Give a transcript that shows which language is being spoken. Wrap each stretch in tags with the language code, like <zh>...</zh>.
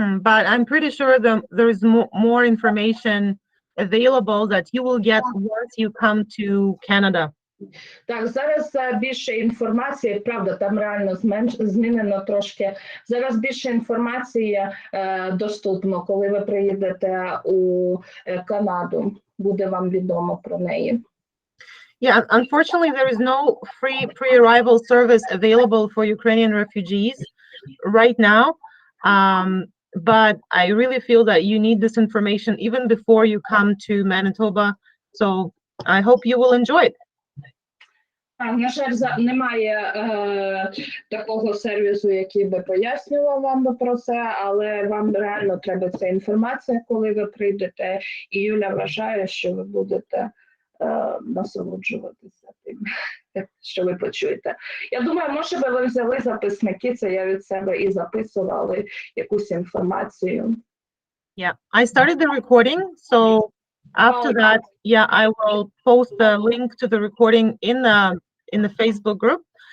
<en>But I'm pretty sure there is more information available that you will get once you come to Canada.</en> <uk>Так, зараз більше інформації, правда, там реально змінено трошки. Зараз більше інформації доступно, коли ви приїдете у Канаду. Буде вам відомо про неї.</uk> <en>Yeah, unfortunately, there is no free pre-arrival service available for Ukrainian refugees right now. But I really feel that you need this information even before you come to Manitoba. So I hope you will enjoy it.</en> <uk>На жаль, немає такого сервісу, який би пояснював вам про це, але вам реально треба ця інформація, коли ви прийдете. І Юля вважає, що ви будете насолоджуватися тим, що ви почуєте. Я думаю, може би ви взяли записники, це я від себе і записували якусь інформацію.</uk> <en>Yeah, I started the recording, so after that, yeah, I will post the link to the recording in the Facebook group.</en>